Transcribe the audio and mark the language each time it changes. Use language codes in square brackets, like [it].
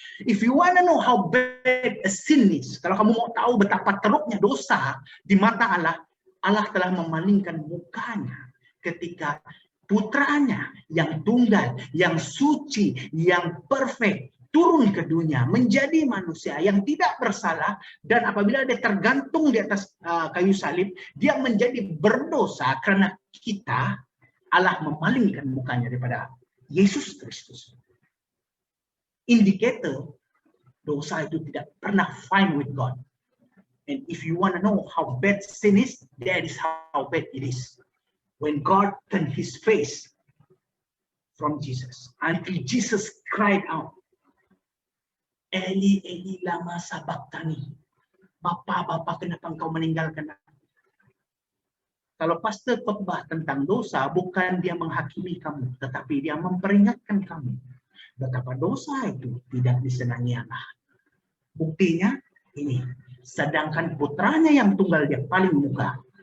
[en] If you want to know how bad a sin is, [ms] kalau kamu mau tahu betapa teruknya dosa di mata Allah, Allah telah memalingkan mukanya ketika putranya yang tunggal, yang suci, yang perfect turun ke dunia menjadi manusia yang tidak bersalah, dan apabila dia tergantung di atas kayu salib, dia menjadi berdosa karena kita. Allah memalingkan mukanya daripada Yesus Kristus. Indikator dosa itu tidak pernah [en] fine with God. And if you want to know how bad sin is, that is how bad it is. When God turned his face from Jesus, until Jesus cried out, [arc] Eli, Eli, lama sabachthani. [ms] Bapa, Bapa, kenapa engkau meninggalkan aku? Kalau pastor khotbah tentang dosa, bukan dia menghakimi kamu, tetapi dia memperingatkan kamu betapa dosa itu tidak disenangi Allah. Buktinya ini, sedangkan putranya yang tunggal dia paling muka.